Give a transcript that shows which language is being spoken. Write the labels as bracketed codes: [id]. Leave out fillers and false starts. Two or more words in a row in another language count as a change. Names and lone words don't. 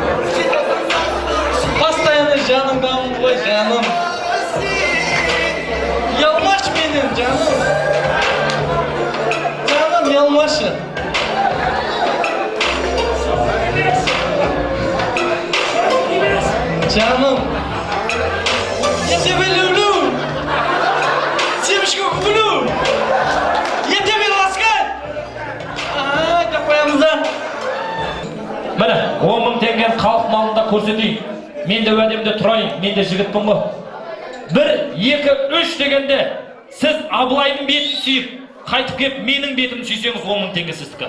[kk] Постоянно жаныңдамын ғой жаным. Ұялмашы менен жаным. Жаным, ұялмашы. Жаным, [ru] я тебя люблю. Девочку люблю. Я тебя ласкаю. [kk] Деп қоямыз да. Міне, 10 мың теңгені халық малында көрсетейін. Мен де уәдемде тұрайын, мен де жігітпін ғой. 1, 2, 3 дегенде сіз Абылайдың бетін сүйіп, қайтып кеп менің бетімді сүйсеңіз 10 мың теңге сіздікі.